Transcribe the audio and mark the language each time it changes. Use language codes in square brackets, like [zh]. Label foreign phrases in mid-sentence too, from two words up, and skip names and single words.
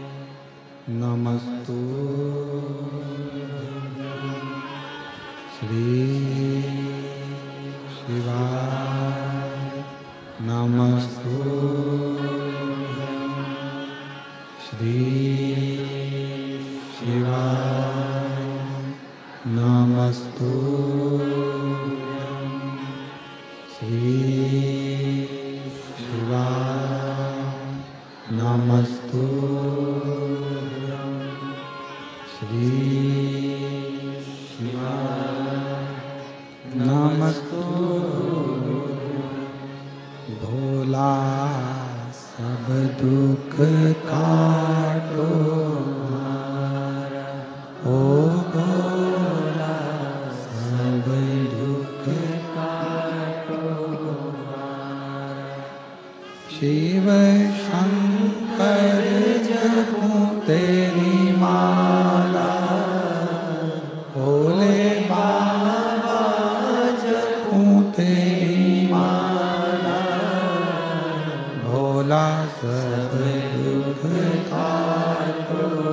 [sa] नमस्तु श्री शिवाय नमस्तुभ्यं श्री शिवाय नमस्तुभ्यं श्री शिवाय नमस्तुभ्यं श्री नमस्तुभ्यं [hi] भोला सब दुख काटो ओ भोला सब दुख काटो शिव शंकर जपो तेरी माला भोले बाबा जपो तेरी माला भोला सब दुख काटो